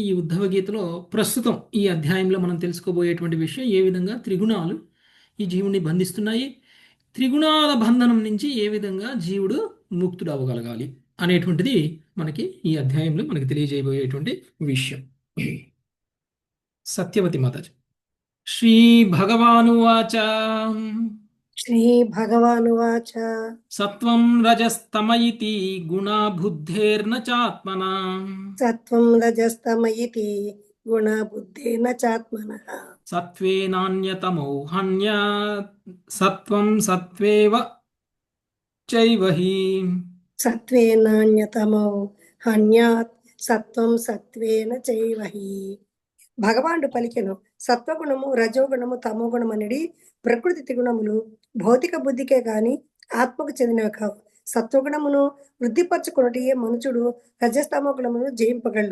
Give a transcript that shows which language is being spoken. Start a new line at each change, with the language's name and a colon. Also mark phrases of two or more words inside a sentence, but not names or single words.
Telugu: ఈ ఉద్ధవ గీతలో ప్రస్తుతం ఈ అధ్యాయంలో మనం తెలుసుకోబోయేటువంటి విషయం ఏ విధంగా త్రిగుణాలు ఈ జీవుని బంధిస్తున్నాయి, త్రిగుణాల బంధనం నుంచి ఏ విధంగా జీవుడు ముక్తుడు అవ్వగలగాలి అనేటువంటిది మనకి ఈ అధ్యాయంలో మనకి తెలియజేయబోయేటువంటి విషయం. సత్యవతి మాతాజీ.
Sanskrit: శ్రీ భగవానువాచ श्रीभगवानुवाच సత్వం రజస్తమ ఇతి గుణా బుద్ధేర్న చాత్మనా सत्त्वं रजस्तम इति गुणबुद्धेन चात्मनः సత్వే నాన్యతమో హన్యాత్ సత్వం సత్వేవ చైవ హి. सत्त्वे नान्यतमो हन्यात् సత్వం సత్వేన చైవహి.
Telugu: భగవానుడు పలికెను, సత్వగుణము రజోగుణము తమోగుణం అనేది ప్రకృతి త్రిగుణములు భౌతిక బుద్ధికే గాని ఆత్మకు చెందినవి కావు. సత్వగుణమును వృద్ధిపరచుకున్నటియే మనుషుడు రజస్తమో గుణమును జయింపగలడు.